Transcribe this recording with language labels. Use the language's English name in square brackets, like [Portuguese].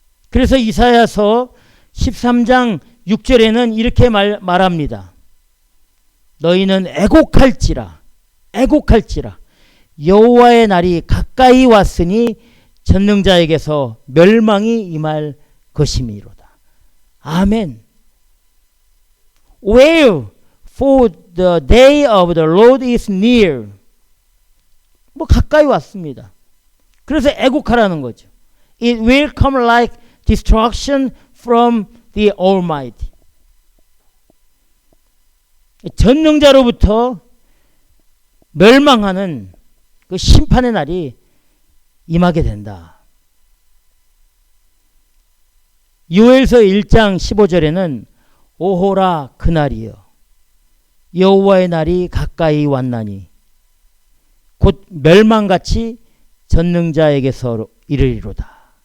[Korean] 그래서 이사야서 13장 6절에는 이렇게 말합니다. 너희는 애곡할지라 여호와의 날이 가까이 왔으니 전능자에게서 멸망이 임할 것임이로다. 아멘. [English] Wail, for the day of the Lord is near. [Korean] 뭐 가까이 왔습니다. 그래서 애곡하라는 거죠. [English] It will come like destruction from the Almighty. [Korean] 전능자로부터 멸망하는 그 심판의 날이 임하게 된다. 요엘서 1장 15절에는 오호라 그날이여 여호와의 날이 가까이 왔나니 곧 멸망같이 전능자에게서 이르리로다.